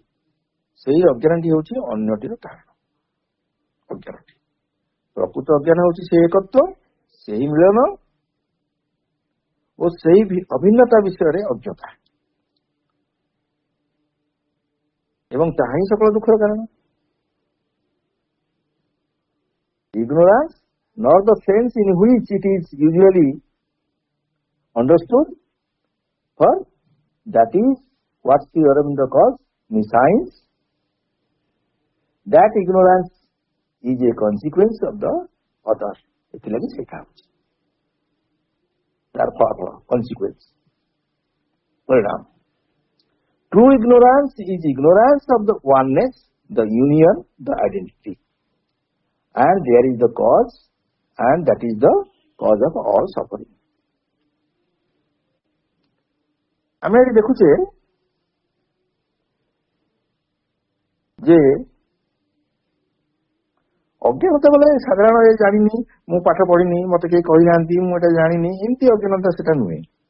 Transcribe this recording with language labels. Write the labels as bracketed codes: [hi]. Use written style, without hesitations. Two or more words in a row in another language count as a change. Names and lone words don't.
[or] ସେଇ ଅଜ୍ଞାନଟି ହେଉଛି ଅନ୍ୟଟିର କାରଣ। ଅଜ୍ଞାନଟି ପ୍ରକୃତ ଅଜ୍ଞାନ ହେଉଛି ସେ ଏକତ୍ଵ, ସେହି ମିଳନ ଓ ସେହି ଅଭିନ୍ନତା ବିଷୟରେ ଅଜ୍ଞତା, ଏବଂ ତାହା ହିଁ ସକଳ ଦୁଃଖର କାରଣ। [en] Ignorance, nor the sense in which it is usually understood, for that is what Sri Aurobindo calls nescience. That ignorance is a consequence of the other. [or] ଏଥିଲାଗି ସେଇଟା ହେଉଛି ତାର ଫଳାଫଳ, consequence, ପରିଣାମ। [en] True ignorance is ignorance of the oneness, the union, the identity. And there is the cause, and that is the cause of all suffering. [or] ଆମେ ଏଠି ଦେଖୁଛେ ଯେ ଅଜ୍ଞାନତା ବୋଲେ ସାଧାରଣ ଜାଣିନି, ମୁଁ ପାଠ ପଢିନି, ମତେ କେହି କହିନାହାନ୍ତି, ମୁଁ ଏଟା ଜାଣିନି, ଏମିତି ଅଜ୍ଞାନତା ସେଟା ନୁହେଁ।